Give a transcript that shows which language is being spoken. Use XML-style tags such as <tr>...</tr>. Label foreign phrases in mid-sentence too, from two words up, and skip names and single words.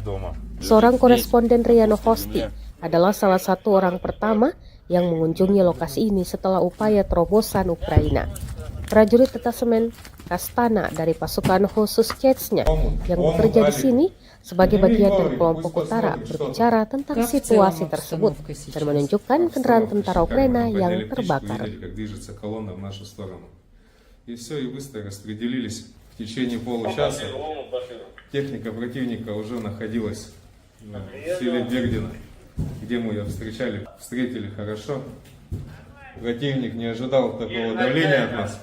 <id>Seorang koresponden RIA Novosti adalah salah satu orang pertama yang mengunjungi lokasi ini setelah upaya terobosan Ukraina. Prajurit detasemen Astana dari pasukan khusus Chechnya yang bekerja di sini sebagai bagian dari kelompok utara berbicara tentang situasi tersebut dan menunjukkan kendaraan tentara Ukraina yang terbakar.</id> <ru>В течение получаса техника противника уже находилась в селе Бердино, где мы ее встретили хорошо. Противник не ожидал такого давления от нас.</ru>